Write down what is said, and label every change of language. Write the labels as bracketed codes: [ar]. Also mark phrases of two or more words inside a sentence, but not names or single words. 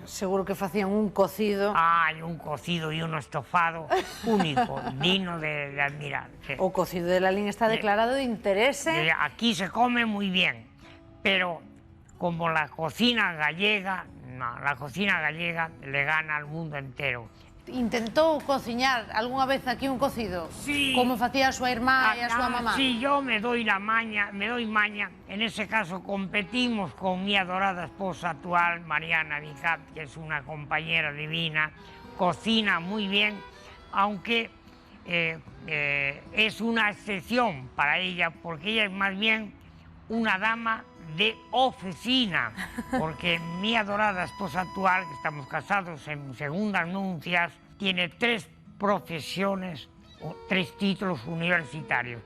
[gl] Seguro que facían un cocido. [es] Ay, un cocido y un estofado único, digno de admirar. Sí. [gl] O cocido de Lalín está declarado de interés. [es] Aquí se come muy bien, pero como la cocina gallega, no, la cocina gallega le gana al mundo entero. [gl] Intentou cociñar algunha vez aquí un cocido? [es] Sí. [gl] Como facía a súa irmá e a súa mamá? [es] Sí, yo me doy maña. En ese caso competimos con mi adorada esposa actual, Mariana Vicat, que es una compañera divina, cocina muy bien, aunque es una excepción para ella, porque ella es más bien una dama de oficina, porque mi adorada esposa actual, que estamos casados en segundas nupcias, tiene 3 profesiones, 3 títulos universitarios.